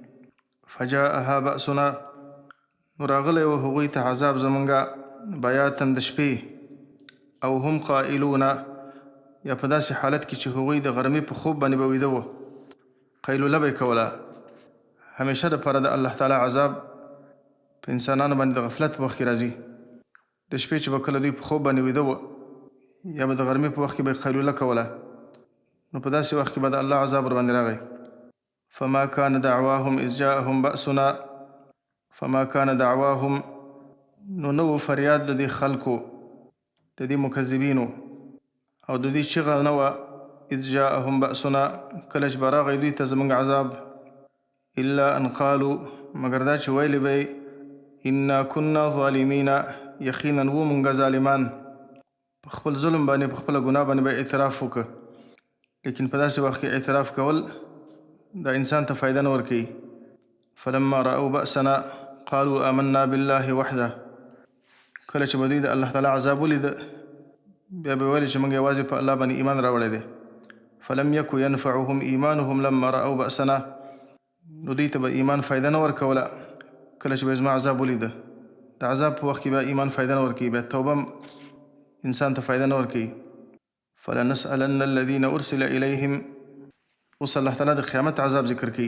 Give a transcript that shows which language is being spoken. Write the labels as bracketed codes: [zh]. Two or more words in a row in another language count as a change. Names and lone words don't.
[ar] فجاءها بأسنا، [ps] نو راغلی و هغوی ته عذاب زمونږه بیاتا د شپې، او [ar] هم قائلون، [ps] یا په داسې حالت کې چې هغوی د غرمې په خوب باندې به ویده وو، قیلوله به یې کوله. همیشه دپاره د الله تعالی عذاب په انسانانو باندې د غفلت په وخت کې راځي. د شپې چې به کله دوی په خوب باندې ویده وو، یا به د غرمې په وخت کې به یې قیلوله کوله، نو په داسې وخت کې به د الله عذاب ورباندې راغی. [ar] فما کان دعواهم اذ جاءهم بأسنا، فما کان دعواهم، [ps] نو نو فریاد د دې خلکو، د دې مکذبینو، او د دې چغه نه وه [ar] اذ جاءهم بأسنا، [ps] کله چې به راغی دوی ته زموږ عذاب، [ar] الا ان قالوا، [ps] مګر دا چې ویلې به [ar] انا كنا ظالمین، [ps] یقینا و مونږ ظالمان. په خپل ظلم باندې، په خپله ګناه باندې به اعتراف وکړه. لیکن په داسې وخت کې اعتراف کول دا انسان ته فایده نه ورکوي. [ar] فلما رأوا بأسنا قالوا آمنا بالله وحده، [ps] کله چې به دوی د الله تعالی عذاب ولیده، بیا به ویل چې موږ یوازې په الله باندې ایمان راوړی دی. [ar] فلم یکو ینفعهم ایمانهم لما رأوا بأسنا، [ps] نو دوی ته به ایمان فایده نه ورکوله کله چې به زما عذاب ولیده. د عذاب په وخت کې به ایمان فایده نه ورکوي، بیا توبه انسان ته فایده نه ورکوي. [ar] فلنسألن الذین ارسل الیهم، [ps] اوس الله تعالی د قیامت عذاب ذکر کوي.